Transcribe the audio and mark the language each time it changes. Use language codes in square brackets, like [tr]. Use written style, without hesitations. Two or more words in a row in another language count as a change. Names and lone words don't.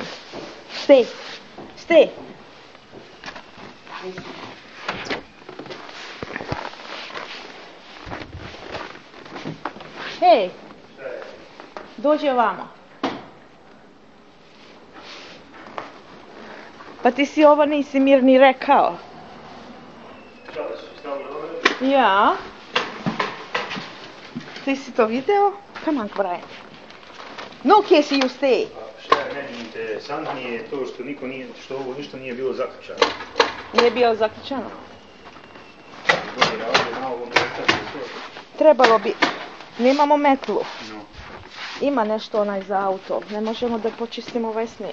[en] Stay. Stay. [bs] Hej. Dođi ovamo. Pa ti si ovo nisi mir ni rekao. Šta da su stavili dole? Ja. Ti si to video? [en] Come on, [bs] Brian. [en] No, Casey, you stay. [bs] Šta je meni interesantnije to što niko nije, što ovo ništa nije bilo zaključano. Nije bilo zaključano. Bolje ovdje na ovom mjestu to. Trebalo bi. Nemamo metlu. No, Ima nešto onaj za auto. Ne možemo da počistimo ovaj snijeg.